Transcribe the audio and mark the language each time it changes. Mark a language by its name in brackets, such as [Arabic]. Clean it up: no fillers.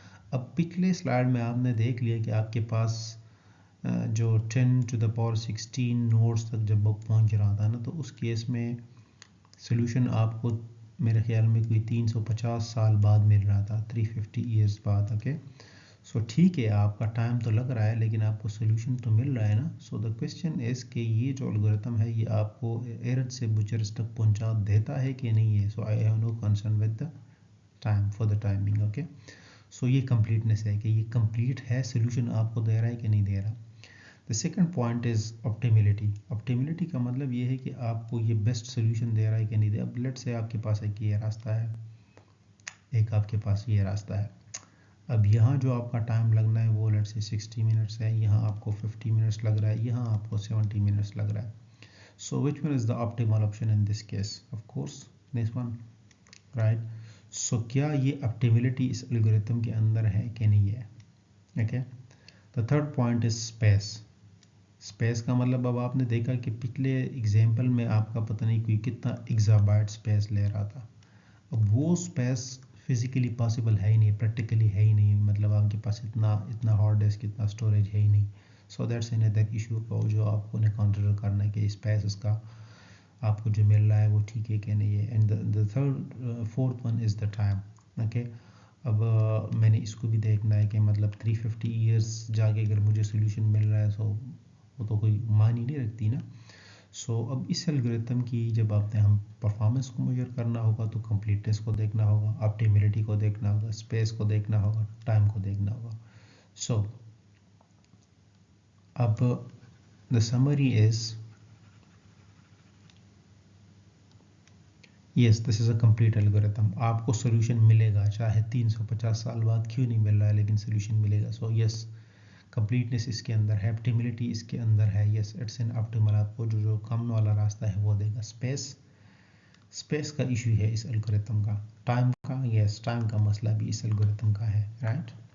[Urdu] اب پچھلے سلائڈ میں آپ نے دیکھ لیا کہ آپ کے پاس جو 10⁻16 نوڈس تک جب وہ پہنچ رہا تھا نا، تو اس کیس میں سلوشن آپ کو میرے خیال میں کوئی 350 سال بعد مل رہا تھا، 350 ایئرس بعد. اوکے، سو ٹھیک ہے آپ کا ٹائم تو لگ رہا ہے لیکن آپ کو سلوشن تو مل رہا ہے نا. [English] so the question is [Urdu] کہ یہ جو الگورتھم ہے یہ آپ کو ایرٹ سے بچرس تک پہنچا دیتا ہے کہ نہیں ہے. [English] So I have no concern with the time for the timing. [Urdu] Okay, سو یہ کمپلیٹنس ہے کہ یہ کمپلیٹ ہے، سلوشن آپ کو دے رہا ہے کہ نہیں دے رہا. [English] The second point is optimality. [Urdu] Optimality کا مطلب یہ ہے کہ آپ کو یہ بیسٹ سلوشن دے رہا ہے کہ نہیں دے رہا. اب لیٹ سے آپ کے پاس ایک یہ راستہ ہے، ایک آپ کے پاس یہ راستہ ہے. اب یہاں جو آپ کا ٹائم لگنا ہے وہ لیٹ سے 60 منٹس ہے، یہاں آپ کو 50 منٹس لگ رہا ہے، یہاں آپ کو 70 منٹس لگ رہا ہے. [English] So which one is the optimal option in this case? Of course this one, right. [Urdu] سو کیا یہ آپٹیملٹی اس الگورتھم کے اندر ہے کہ نہیں ہے؟ Okay. [English] The third point is space. [Urdu] Space کا مطلب اب آپ نے دیکھا کہ پچھلے ایگزامپل میں آپ کا پتہ نہیں کوئی کتنا ایگزابائٹ اسپیس لے رہا تھا. اب وہ اسپیس فزیکلی پاسبل ہے ہی نہیں، پریکٹیکلی ہے ہی نہیں، مطلب آپ کے پاس اتنا ہارڈ ڈسک اتنا اسٹوریج ہے ہی نہیں. [English] so that's another issue [Urdu] کو جو آپ کو کنسیڈر کرنا ہے کہ اسپیس اس کا آپ کو جو مل رہا ہے وہ ٹھیک ہے کہ نہیں ہے. [English] And the third fourth one is the time. [Urdu] Okay, اب میں نے اس کو بھی دیکھنا ہے کہ مطلب 350 ایئرس جا کے اگر مجھے سولوشن مل رہا ہے سو وہ تو کوئی معنی نہیں رکھتی نا. سو اب اس الگورتھم کی جب آپ نے ہم پرفارمنس کو میجر کرنا ہوگا تو کمپلیٹنس کو دیکھنا ہوگا، آپٹیملٹی کو دیکھنا ہوگا، اسپیس کو دیکھنا ہوگا، ٹائم کو دیکھنا ہوگا. [English] So اب the summary is yes this is a complete algorithm. [Urdu] آپ کو سولوشن ملے گا چاہے 350 سال بعد کیوں نہیں مل رہا ہے لیکن سولوشن ملے گا. سو یس کمپلیٹنس اس کے اندر ہے، آپٹیملٹی اس کے اندر ہے. [English] Yes it's an optimal. [Urdu] آپ کو جو کم والا راستہ ہے وہ دے گا. اسپیس کا ایشو ہے اس الگورتھم کا. ٹائم کا، یس ٹائم کا مسئلہ بھی اس الگورتھم کا ہے، رائٹ.